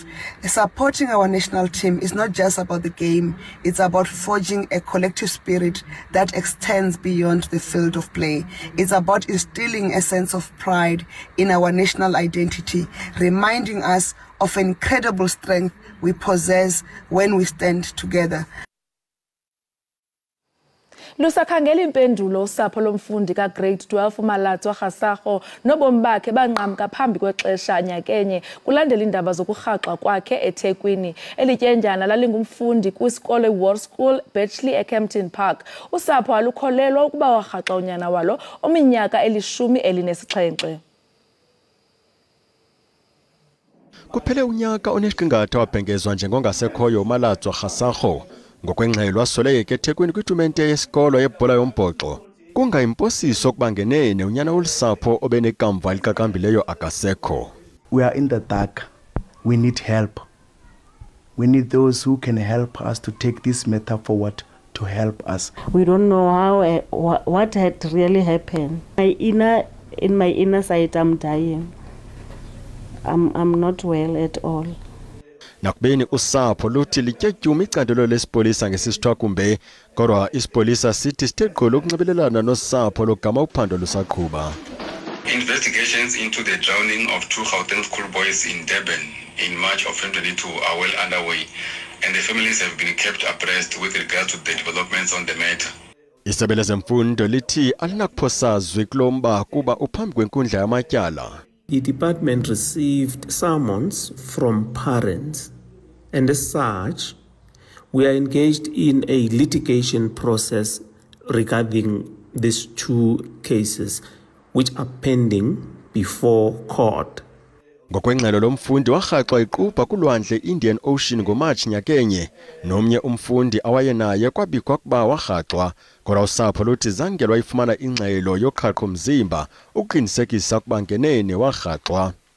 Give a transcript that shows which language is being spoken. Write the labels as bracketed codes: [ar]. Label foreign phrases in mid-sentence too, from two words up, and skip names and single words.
[en] Supporting our national team is not just about the game, it's about forging a collective spirit that extends beyond the field of play. It's about instilling a sense of pride in our national identity, reminding us of incredible strength we possess when we stand together. [xh] Lusakhangela impendulo usapho lomfundi ka-grade 12 uMalatswa Kgasakgo nobomi bakhe banqamka phambi kwexesha nyakenye kulandela indaba zokurhaxwa kwakhe eThekwini. Elityenjana lalingumfundi kwisikole War School Bletchley eKempton Park. Usapho alukholelwa ukuba warhaxa unyana walo ominyaka 17. Kuphele unyaka onesiqingatha wabhengezwa njengongasekhoyo uMalatswa Kgasakgo ngokwengxelo wasoleke eThekwini kwitumente yesikolo yebhola yombhoxo. Kungayimposiso ukuba ngenene unyana wolusapho obenekamva elikakambileyo akasekho. [en] We are in the dark. We need help. We need those who can help us to take this matter forward to help us. We don't know how what had really happened. In my inner side, I'm dying. I'm not well at all. [xh] Nakubeni usapho luthi lityetyuma icandelo lesipolisa ngesisithwa kumbe kodwa isipolisa sithi sithe gqolo ukunxibelelana nosapho logama uphando lusaqhuba. [en] Investigations into the drowning of 2 Gauteng schoolboys in Durban in March of 2022 are well underway, and the families have been kept abreast with regards to the developments on the matter. [xh] Isebe lezemfundo lithi alinakuphosazwe kulomba kuba uphambi kwenkundla yamatyala. [en] The department received summons from parents, and as such, we are engaged in a litigation process regarding these 2 cases, which are pending before court. [xh] Ngokwengxelo lomfundi warhaxwa iqupha kulwandle Indian Ocean ngoMarch nyakenye, nomnye umfundi awayenaye kwabikwa ukuba warhaxwa, kodwa usapho luthi zange lwayifumana ingxelo yoqhaqho mzimba ukuqinisekisa ukuba ngenene warhaxwa.